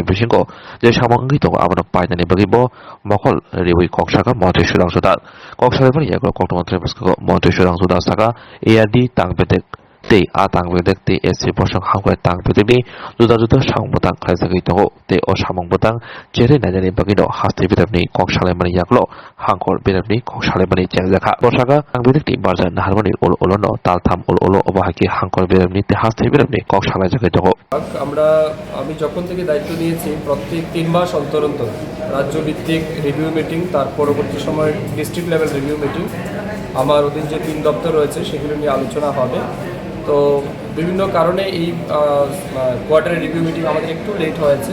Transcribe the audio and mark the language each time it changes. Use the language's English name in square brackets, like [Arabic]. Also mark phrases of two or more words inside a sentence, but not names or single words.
[Kok Borok] bisingo je samong ngi tongo abanok painani bagibo mokol rewi koksaka monji sudang sudat koksale bani yakro koktomontre basko monji sudang sudat saka ARD tangbedek te a tangbedek te esi bosong hangkrai tangbedek ni juda samong botang khlaijagi tongo te o samong botang jere najani bagino hasti bedapni koksale mani yaklo hangkor bedapni koksale mani jengjaka bosaka tangbedek ti barjan naharmani olono taltham olo obahaki hangkor bedapni te hasti bedapni koksale jagi tongo [Bangla] আমি যখন থেকে দায়িত্ব নিয়েছি প্রত্যেক 3 মাস অন্তর রাজ্য ভিত্তিক [English] review meeting [Bangla] তার পরবর্তী সময় [English] district level review meeting [Bangla] আমার অধীন যে 3 দপ্তর রয়েছে সেগুলো নিয়ে আলোচনা হবে। তো বিভিন্ন কারণে এই কোয়ার্টারের [English] review meeting [Bangla] আমাদের একটু লেট হয়েছে।